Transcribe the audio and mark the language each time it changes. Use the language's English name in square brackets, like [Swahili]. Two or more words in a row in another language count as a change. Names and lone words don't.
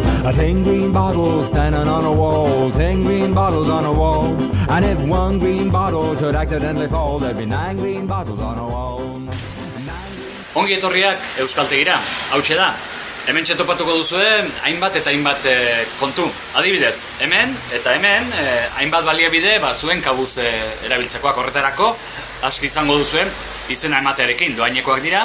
[English] 10 green bottles standing on a wall, 10 green bottles on a wall. And if one green bottle should accidentally fall, there'd be 9 green bottles on a wall. [Basque] Ongi etorriak Euskaltegira, hautxe da. Hemen txetopatuko duzue hainbat eta hainbat kontu. Adibidez, hemen eta hemen hainbat baliabide zuen kabuz erabiltzekoak horretarako aski izango duzuen izena ematearekin doainekoak dira.